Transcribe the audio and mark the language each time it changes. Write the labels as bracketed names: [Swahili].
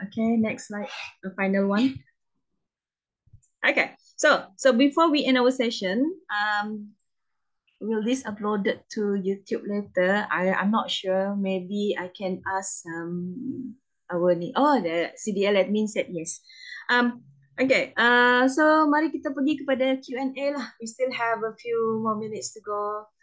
[English] Okay, next slide, the final one. Okay, so before we end our session, will this uploaded to YouTube later? I'm not sure. Maybe I can ask the CDL admin said yes. [Malay] Okay, so mari kita pergi kepada Q&A lah. [English] We still have a few more minutes to go.